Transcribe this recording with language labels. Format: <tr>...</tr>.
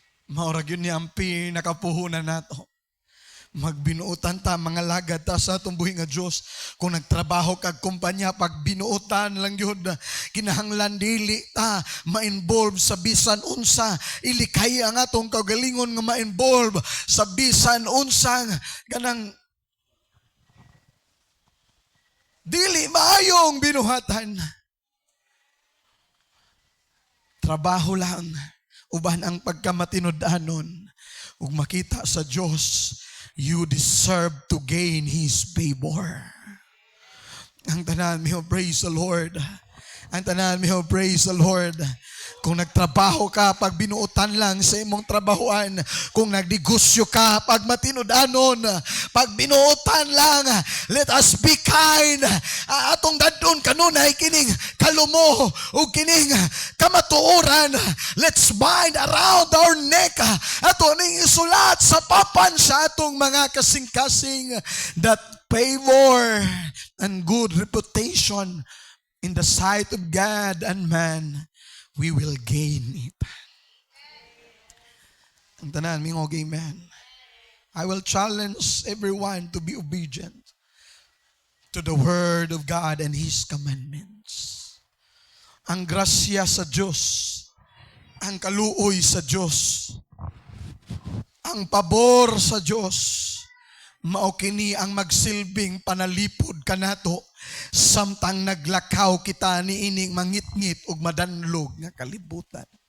<ceb>Mao ra gyud ni ang pinakapuhunan nato. Magbinuutan ta mga lagad ta sa atong buhi nga Dios. Kung nagtrabaho kag kumpanya, pag binuutan lang yun, kinahanglan dili ta ma-involve sa bisan unsa, ilikay ang atong kagalingon nga ma-involve sa bisan unsang ganang dili maayong binuhatan. Trabaho lang uban ang pagkamatinud-anon ug makita sa Dios.</ceb> <en>You deserve to gain His favor.</en> <ceb>Ang tanan mi</ceb> <en>praise the Lord.</en> <ceb>Ang tanan mi praise the Lord. Kung nagtrabaho ka, pag binuutan lang sa imong trabahoan, kung nagdegosyo ka, pag matinud-anon, pag binuutan lang,</ceb> <en>let us be kind.</en> <ceb>Atong dadon kanunay kining kalumo o kining kamatuoran.</ceb> <en>Let's bind around our neck.</en> <ceb>Ato ning isulat sa papan sa atong mga kasing-kasing</ceb> <en>that favor and good reputation in the sight of God and man, we will gain it.</en> <ceb>Ang tanan, mingog amen.</ceb> <en>I will challenge everyone to be obedient to the word of God and His commandments.</en> <ceb>Ang grasya sa Diyos, ang kaluoy sa Diyos, ang pabor sa Diyos, mao kini ang magsilbing panalipod kanato samtang naglakaw kita niining mangitngit ug madanlog nga kalibutan.</ceb>